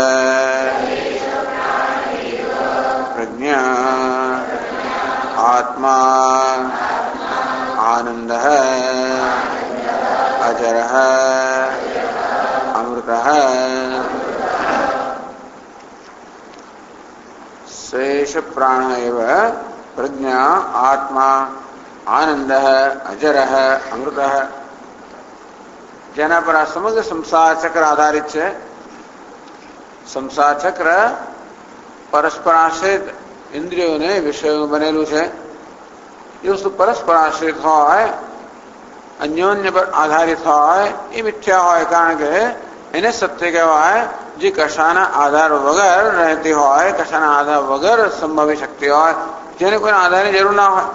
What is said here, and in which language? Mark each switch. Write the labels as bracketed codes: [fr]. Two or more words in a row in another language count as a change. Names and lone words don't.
[sa] प्रज्ञा आत्मा आनंदः अजरः अमृतः शेष प्राण एव प्रज्ञा आत्मा आनंदः अजरः अमृतः [gu] જેના પર આ સમગ્ર સંસાર ચક્ર આધારિત છે. સંસાર ચક્ર પરસ્પર આશ્રિત ઇન્દ્રિયોને વિષયો બનેલું છે. એ વસ્તુ પરસ્પર આશ્રિત હોય, અન્યોન્ય પર આધારિત હોય, એ મિથ્યા હોય, કારણ કે એને સત્ય કહેવાય જે કશાના આધાર વગર રહેતી હોય, કશાના આધાર વગર સંભવી શકતી હોય, જેને કોઈ આધારની જરૂર ના હોય.